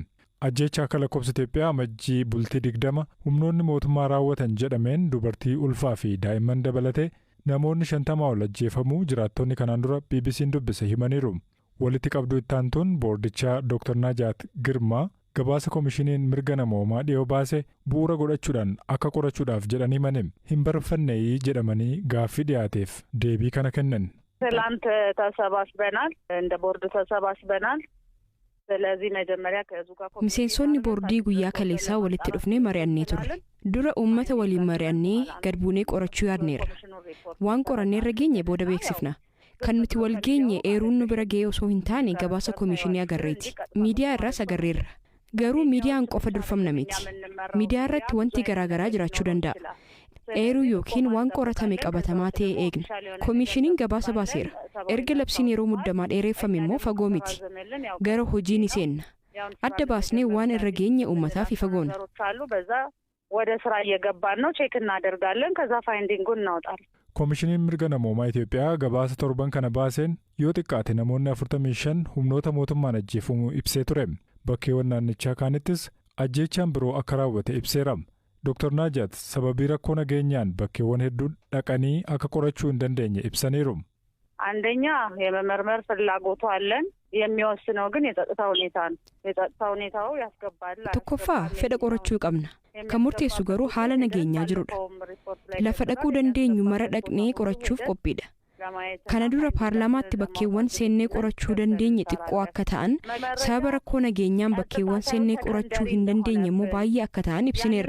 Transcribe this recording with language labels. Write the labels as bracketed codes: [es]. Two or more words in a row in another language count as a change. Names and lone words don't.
[om] Ajjeechaa akka lakkoofsa Itoophiyaa amajjii bultii 20 humnoonni mootummaa raawwatan jedhameen dubartii ulfaa fi daa'imman dabalatee namoonni 50 ol ajjeefamuu jiraattonni kanaan dura BBC'n dubbise himaniiru. Walitti qabduu ittaantuun boordichaa Dr. Najaat Girmaa gabaasa koomishiniin mirga namoomaa dhiyoo baase bu'uura godhachuudhaan akka qorachuudhaaf jedhanii manim hin barfanneeyi jedhamanii gaaffii dhiyaateef deebii kana kennan. [am] ትላንት ተሰባስበናል እንደ ቦርድ ተሰባስበናል ስለዚህ መጀመሪያ ከዙ ጋር [om] miseensonni boordii guyyaa kaleessaa walitti dhufnee mari'annee turre dura uummata waliin mari'annee gad buunee qorachuu yaadneerra waan qoranneerra geenye booda beeksifna kan nuti wal geenye eeruun nu bira ga'ee osoo hin taane gabaasa koomishinii agarreeti miidiyaa irraas agarreerra garuu miidiyaan qofa durfamna miti miidiyaa irratti wanti garaagaraa jiraachuu danda'a eeruu yookiin waan qoratame qabatamaa ta'e eegna koomishiniin gabaasa baaseera erga labsiin yeroo muddamaa dheereeffame immoo fagoo miti gara hojii ni seenna adda baasnee waan irra geenye uummataaf ifa goona. [am] ወደ ስራ እየገባን ነው ቼክ እናደርጋለን ከዛ ፋይንዲንጉን እናወጣለን. [om] Koomishiniin mirga namoomaa Itoophiyaa gabaasa torban kana baaseen yoo xiqqaate namoonni 45 humnoota mootummaan ajjeefamuu ibsee ture. Bakkeewwan naannichaa kaanittis ajjeechaan biroo akka raawwate ibseera. Dr. Najaat sababii rakkoo nageenyaan bakkeewwan hedduun dhaqanii akka qorachuu hin dandeenye ibsaniiru. [am] አንደኛ የመመርመር ፍላጎቱ አለን የሚወስነው ግን የጸጥታ ሁኔታ ነው የጸጥታ ሁኔታው ያስገባል [om] tokkoffaa fedha qorachuu qabna kan murteessu garuu haala nageenyaa jirudha lafa dhaquu dandeenyu mara dhaqnee qorachuuf qophiidha Kana dura paarlaamaatti bakkeewwan seennee qorachuu dandeenye xiqqoo akka ta'an sababa rakkoo nageenyaan bakkeewwan seennee qorachuu hin dandeenye immoo baay'ee akka ta'an ibsineerra.